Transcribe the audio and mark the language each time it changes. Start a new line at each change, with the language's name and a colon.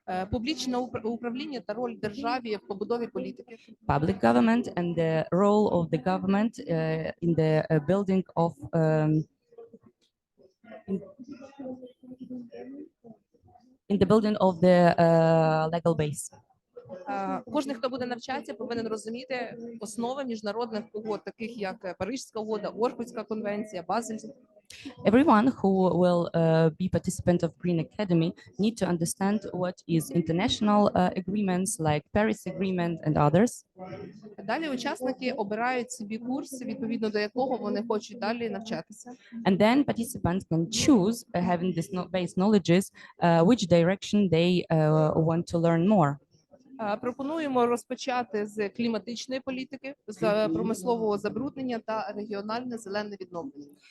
Ukrainian: Публічне управління та роль держави в побудові політики.
English: Public government and the role of the government in the building of in the building of the legal base.
Ukrainian: Кожен, хто буде навчатися, повинен розуміти основи міжнародних угод, таких як Паризька угода, Орхуська конвенція, Базельська.
English: Everyone who will be participant of Green Academy need to understand what is international agreements like Paris Agreement and others.
Ukrainian: Далі учасники обирають собі курс, відповідно до якого вони хочуть далі навчатися.
English: And then participants can choose, having this base knowledges, which direction they want to learn more.
Ukrainian: Пропонуємо розпочати з кліматичної політики, з промислового забруднення та регіональне зелене відновлення.